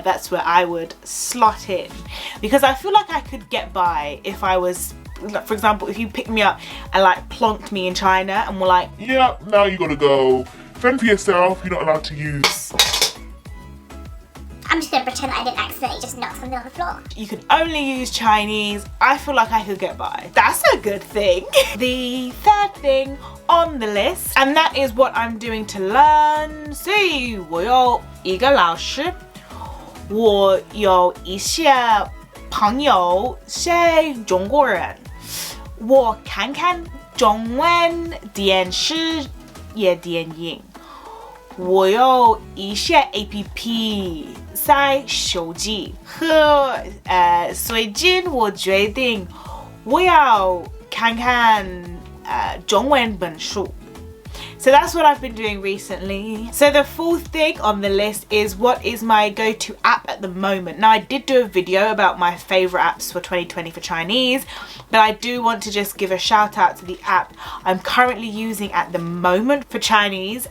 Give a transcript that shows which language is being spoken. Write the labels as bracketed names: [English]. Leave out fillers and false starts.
[English] That's where I would slot in, because I feel like I could get by if I was, for example, if you picked me up and like plonked me in China and were like, yeah, now you gotta go fend for yourself, you're not allowed to use. I'm just gonna pretend that I didn't accidentally just knock something on the floor. You can only use Chinese. I feel like I could get by. That's a good thing. The third thing on the list, and that is what I'm doing to learn. [Chinese] 所以我有一个老师，我有一些朋友是中国人，我看看中文电视也电影。我有一些 APP 在手机和最近我决定我要看看中文本书。 [English] So that's what I've been doing recently. So the fourth thing on the list is what is my go-to app at the moment. Now I did do a video about my favorite apps for 2020 for Chinese, but I do want to just give a shout out to the app I'm currently using at the moment for Chinese.